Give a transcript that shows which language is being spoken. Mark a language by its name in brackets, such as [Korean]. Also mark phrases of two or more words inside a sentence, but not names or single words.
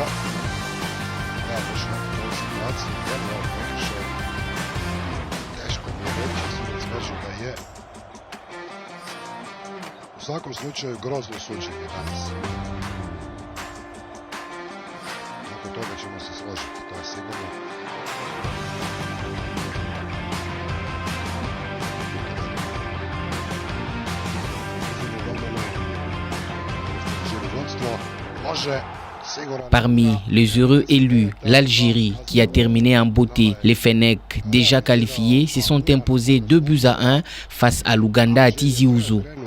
[Croatian] Ja baš na toj situaciji, jer je ovo prekišao. Teško mi je reći, sudac kaže da je. U svakom slučaju grozno suđenje danas. Nakon toga ćemo se složiti, to je sigurno. [French] Parmi les heureux élus, l'Algérie qui a terminé en beauté, les Fennecs déjà qualifiés se sont imposés 2-1 face à l'Ouganda à Tizi Ouzou.